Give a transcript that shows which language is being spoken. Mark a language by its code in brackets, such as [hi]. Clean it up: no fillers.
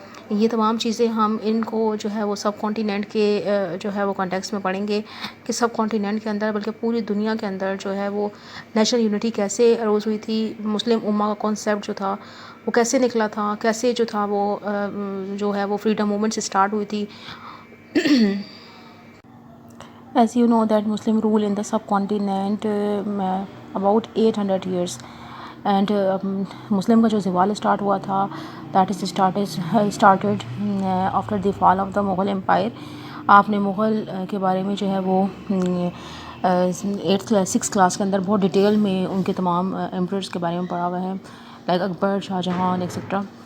[ur] یہ تمام چیزیں ہم ان کو جو ہے وہ سب کانٹیننٹ کے جو ہے وہ کانٹیکس میں پڑھیں گے کہ سب کانٹیننٹ کے اندر بلکہ پوری دنیا کے اندر جو ہے وہ نیشنل یونٹی کیسے اروز ہوئی تھی. مسلم امہ کا کانسیپٹ جو تھا وہ کیسے نکلا تھا, کیسے جو تھا وہ جو ہے وہ فریڈم موومنٹ سے اسٹارٹ ہوئی تھی. [en] As you know that Muslim rule in the subcontinent about 800 years and [ur] مسلم کا جو زوال اسٹارٹ ہوا تھا [en] that is started after the fall of the Mughal empire. [ur] آپ نے مغل کے بارے میں جو ہے وہ 6th کلاس کے اندر بہت ڈیٹیل میں ان کے تمام ایمپررز کے بارے میں پڑھا ہوا ہے, لائک اکبر, شاہ جہان ایکسیٹرا.